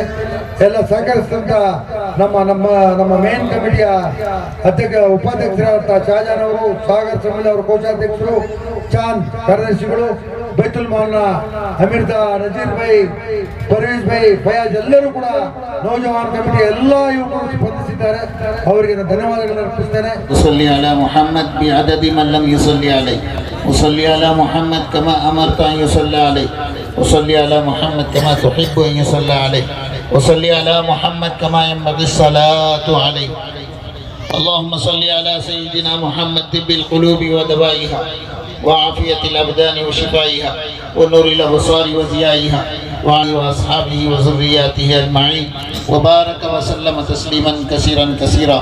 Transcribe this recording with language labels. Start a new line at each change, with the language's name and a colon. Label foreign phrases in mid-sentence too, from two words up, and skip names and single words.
Kannada: ಎಲ್ಲ ಸಹಕರಿಸಿದಂತ ನಮ್ಮ ಮೇನ್ ಕಮಿಟಿಯ ಉಪಾಧ್ಯಕ್ಷರಾದಂತಹ ಶಹಜಾನ್ ಅವರು, ಸಾಗರ್ ಸಮಿಲ್ ಅವರು ಕೋಶಾಧ್ಯಕ್ಷರು, ಚಾಂದ್ ಕಾರ್ಯದರ್ಶಿಗಳು, ಬೈತುಲ್ ಮಾಲ್ನ ಅಮೀರ್ದಾ, ನಜೀರ್ ಭಾಯ್, ಪರ್ವೇಜ್ ಭಾಯ್, ಫಯಾಜ್ ಎಲ್ಲರೂ ಕೂಡ ನೌಜವಾನ್ ಕಮಿಟಿ ಎಲ್ಲ ಯುವಕರು ಸ್ಪಂದಿಸಿದ್ದಾರೆ. ಅವರಿಗೆ ನಾನು ಧನ್ಯವಾದಗಳನ್ನು ಅರ್ಪಿಸ್ತೇನೆ.
Arabic: صلی علی محمد بعدد من لم يصلي عليه وصلي على محمد كما أمرت أن يصلى عليه وصلي على محمد كما تحب أن يصلى عليه وصلي على محمد كما ينبغي الصلاة عليه. اللهم صل على سيدنا محمد طب القلوب ودوائها وعافية الأبدان وشفائها ونور الأبصار وضيائها وعلى أصحابه وذرياته أجمعين وبارك وسلم تسليما كثيرا كثيرا.